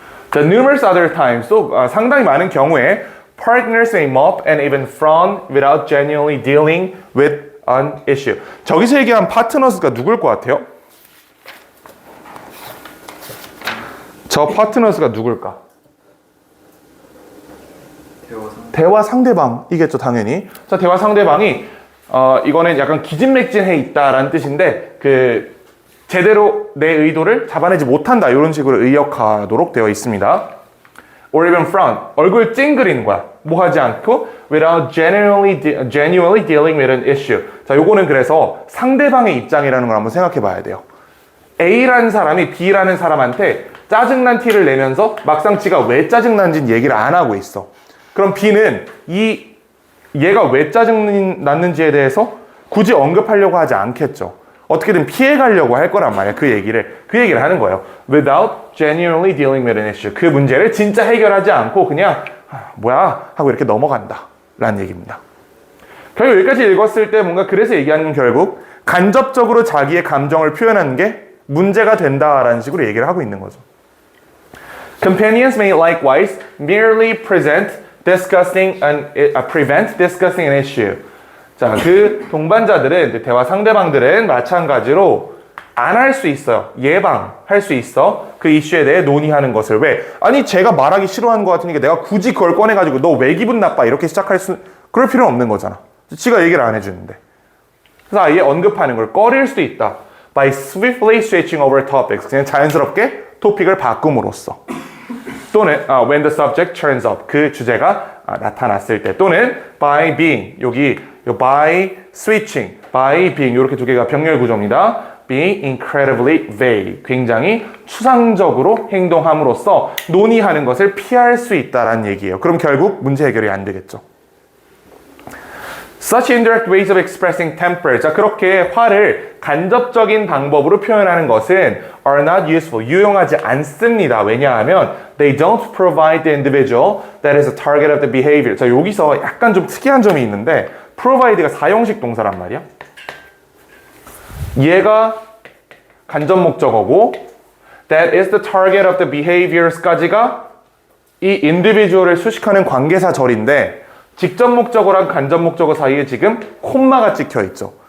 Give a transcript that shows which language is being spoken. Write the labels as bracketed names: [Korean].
[English] 자, numerous other times, [Korean] 또 상당히 많은 경우에 [English] partners may mop and even frown without genuinely dealing with an issue. [Korean] 저기서 얘기한 파트너스가 누굴 것 같아요? 저 파트너스가 누굴까? 대화 상대방이겠죠, 당연히. 자, 대화 상대방이 이거는 약간 기진맥진해 있다라는 뜻인데 그 제대로 내 의도를 잡아내지 못한다 이런 식으로 의역하도록 되어 있습니다. [English] Or even frown. [Korean] 얼굴 찡그리는 거야. [English] 뭐 하지 않고 without genuinely dealing with an issue. [Korean] 자, 요거는 그래서 상대방의 입장이라는 걸 한번 생각해 봐야 돼요. A라는 사람이 B라는 사람한테 짜증난 티를 내면서 막상 지가 왜 짜증난지는 얘기를 안 하고 있어. 그럼 B는 얘가 왜 짜증났는지에 대해서 굳이 언급하려고 하지 않겠죠. 어떻게든 피해가려고 할 거란 말이야. 그 얘기를 하는 거예요. [English] Without genuinely dealing with an issue. [Korean] 그 문제를 진짜 해결하지 않고 그냥 뭐야 하고 이렇게 넘어간다 라는 얘기입니다. 결국 여기까지 읽었을 때 뭔가 그래서 얘기하는 건 결국 간접적으로 자기의 감정을 표현하는 게 문제가 된다라는 식으로 얘기를 하고 있는 거죠. [English] Companions may likewise merely prevent discussing an issue. [Korean] 자, 그 동반자들은, 대화 상대방들은 마찬가지로 안 할 수 있어요. 예방할 수 있어. 그 이슈에 대해 논의하는 것을. 왜? 아니, 제가 말하기 싫어하는 것 같으니까 내가 굳이 그걸 꺼내가지고 너 왜 기분 나빠? 이렇게 그럴 필요는 없는 거잖아. 지가 얘기를 안 해주는데. 그래서 아예 언급하는 걸 꺼릴 수 있다. [English] by swiftly switching over topics. [Korean] 그냥 자연스럽게 토픽을 바꿈으로써. 또는 [English] when the subject turns up. [Korean] 그 주제가 나타났을 때. 또는 [English] by being. [Korean] 여기 by switching, by being 이렇게 두 개가 병렬 구조입니다. [English] being incredibly vague. [Korean] 굉장히 추상적으로 행동함으로써 논의하는 것을 피할 수 있다라는 얘기예요. 그럼 결국 문제 해결이 안 되겠죠. [English] Such indirect ways of expressing temper. [Korean] 자, 그렇게 화를 간접적인 방법으로 표현하는 것은 [English] are not useful. [Korean] 유용하지 않습니다. 왜냐하면 [English] they don't provide the individual that is a target of the behavior. [Korean] 자, 여기서 약간 좀 특이한 점이 있는데 provide가 사형식 동사란 말이야. 얘가 간접 목적어고 [English] that is the target of the behaviors [Korean] 까지가 이 individual을 수식하는 관계사절인데 직접 목적어랑 간접 목적어 사이에 지금 콤마가 찍혀 있죠.